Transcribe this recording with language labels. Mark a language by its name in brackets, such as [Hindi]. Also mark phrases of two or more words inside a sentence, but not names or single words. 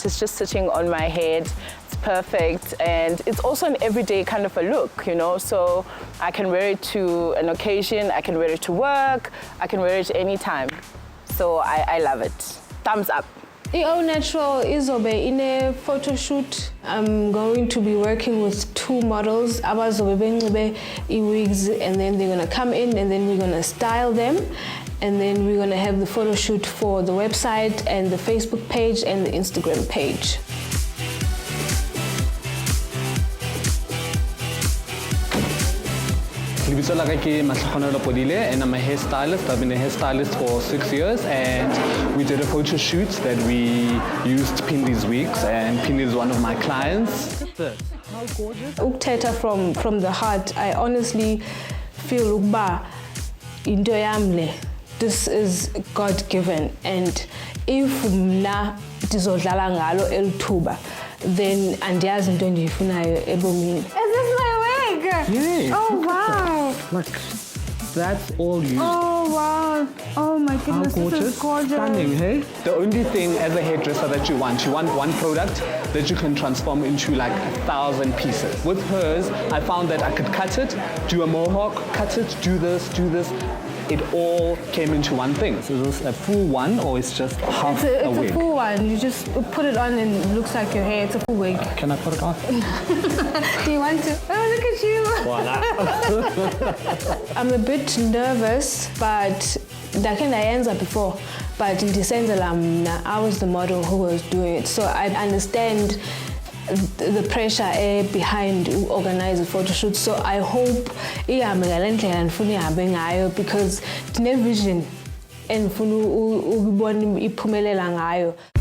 [English] It's just sitting on my head. It's perfect, and it's also an everyday kind of a look, you know, so I can wear it to an occasion, I can wear it to work, I can wear it anytime. So I love it. Thumbs up. All Natural izobe in a photo shoot. I'm going to be working with 2 models. [Xhosa] Abazobe benxibe [English] wigs, and then they're going to come in, and then we're going to style them, and then we're going to have the photo shoot for the website and the Facebook page and the Instagram page. And I'm a hairstylist. I've been a hairstylist for 6 years, and we did a photo shoot that we used Phindi's wigs, and Phindi is one of my clients. Look at this. How gorgeous. Ukuthetha from the heart, I honestly feel [Xhosa] ukuba into yamle. [English] This is God-given, and if [Xhosa] mna ndizodlala ngalo elithuba, then andiyazi into endiyifunayo ebomini. [English] Is this my wig? Yeah. Oh wow. Look, that's all you. Oh wow. Oh my goodness, How gorgeous. this is gorgeous. Stunning, hey? The only thing as a hairdresser that you want one product that you can transform into like 1,000 pieces. With hers, I found that I could cut it, do a mohawk, cut it, do this. It all came into one thing. So is this a full one, or it's just half a wig? It's a full one. You just put it on and it looks like your hair. It's a full wig. Can I put it on? Do you want to? Oh, look at you. Voila. I'm a bit nervous, but [Xhosa] ndake ndayenza [English] before. But in December, I was the model who was doing it. So I understand the pressure behind organize a photo shoot. So I hope [Xhosa] ihambe ngale ndlela ndifuna ihambe ngayo, because ndine vision endifuna ukubona iphumelela ngayo.